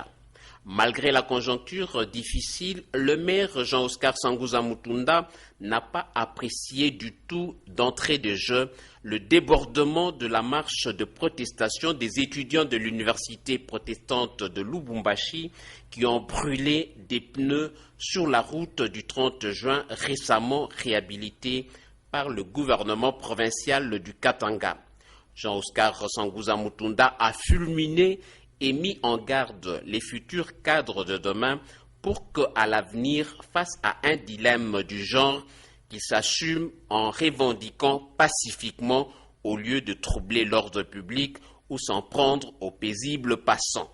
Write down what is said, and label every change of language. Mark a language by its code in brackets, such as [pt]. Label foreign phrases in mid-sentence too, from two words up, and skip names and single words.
[fr] Malgré la conjoncture difficile, le maire Jean-Oscar Sanguza Mutunda n'a pas apprécié du tout d'entrée de jeu le débordement de la marche de protestation des étudiants de l'université protestante de Lubumbashi qui ont brûlé des pneus sur la route du 30 juin récemment réhabilitée par le gouvernement provincial du Katanga. Jean-Oscar Sanguza Mutunda a fulminé et mis en garde les futurs cadres de demain pour qu'à l'avenir, face à un dilemme du genre, qu'ils s'assument en revendiquant pacifiquement au lieu de troubler l'ordre public ou s'en prendre aux paisibles passants.